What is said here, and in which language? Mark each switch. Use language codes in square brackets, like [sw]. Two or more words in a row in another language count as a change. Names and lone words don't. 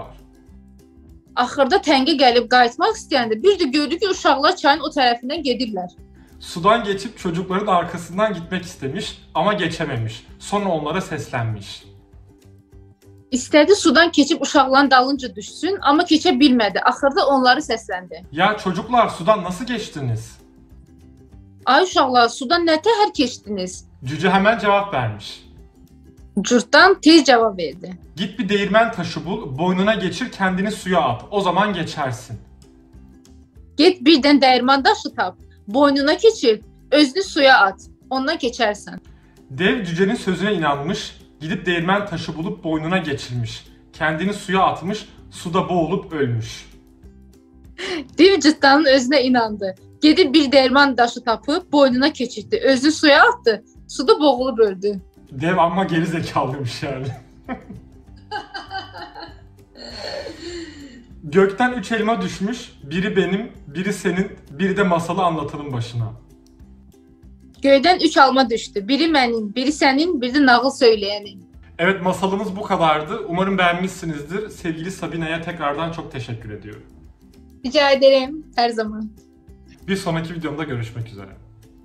[az] Axırda təngə gəlib qayıtmaq istəyəndə bir də gördü ki, uşaqlar çayın o tərəfindən gedirlər. [tr] Sudan geçip çocukların arkasından gitmek istemiş ama geçememiş. Sonra onlara seslenmiş. [az] İstədi sudan keçib uşaqların dalınca düşsün, amma keçə bilmədi. Axırda onları səsləndi. [tr] Ya çocuklar sudan nasıl geçtiniz? [az] Ay uşaqlar, sudan nə təhər keçdiniz? [tr] Cüce hemen cevap vermiş. [az] Cırtdan tez cavab verdi. [tr] Git bir değirmen taşı bul, boynuna geçir kendini suya at. O zaman geçersin. [az] Get birdən dəyirman daşı tap, boynuna keçir, özünü suya at, ondan keçərsən. [tr] Dev cücenin sözüne inanmış, gidip değirmen taşı bulup boynuna geçirmiş. Kendini suya atmış, suda boğulup ölmüş. [az] Div cırtdanın özünə inandı. Gedib bir dəyirman daşı tapıb boynuna keçirdi, özünü suya atdı, suda boğulub öldü. [tr] Dev amma geri zekalıymış yani. Gökten 3 elma düşmüş, biri benim, biri senin, biri de masalı anlatanın başına. [az] Göydən 3 alma düşdü. Biri mənim, biri sənin, biri də nağıl söyləyənin. [tr] Evet, masalımız bu kadardı. Umarım beğenmişsinizdir. Sevgili Sabine'ye tekrardan çok teşekkür ediyorum. Rica ederim, [az] hər zaman. [tr] Bir sonraki videomda görüşmek üzere.